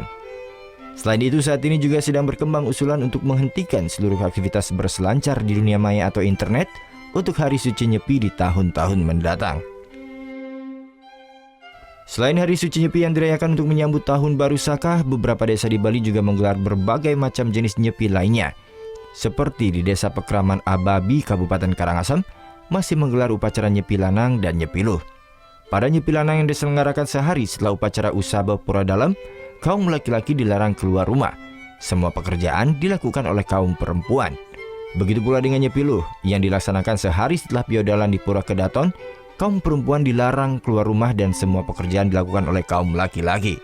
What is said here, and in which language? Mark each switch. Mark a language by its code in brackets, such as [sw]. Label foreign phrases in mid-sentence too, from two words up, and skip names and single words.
[id] Selain itu, saat ini juga sedang berkembang usulan untuk menghentikan seluruh aktivitas berselancar di dunia maya atau internet untuk Hari Suci Nyepi di tahun-tahun mendatang. Selain Hari Suci Nyepi yang dirayakan untuk menyambut Tahun Baru Saka, beberapa desa di Bali juga menggelar berbagai macam jenis nyepi lainnya. Seperti di Desa Pekraman Ababi, Kabupaten Karangasem, masih menggelar upacara Nyepi Lanang dan Nyepi Luh. Pada Nyepi Lanang yang diselenggarakan sehari setelah upacara Usaba Pura Dalam, kaum laki-laki dilarang keluar rumah. Semua pekerjaan dilakukan oleh kaum perempuan. Begitu pula dengan Nyepi Luh yang dilaksanakan sehari setelah Piodalan di Pura Kedaton, kaum perempuan dilarang keluar rumah dan semua pekerjaan dilakukan oleh kaum laki-laki.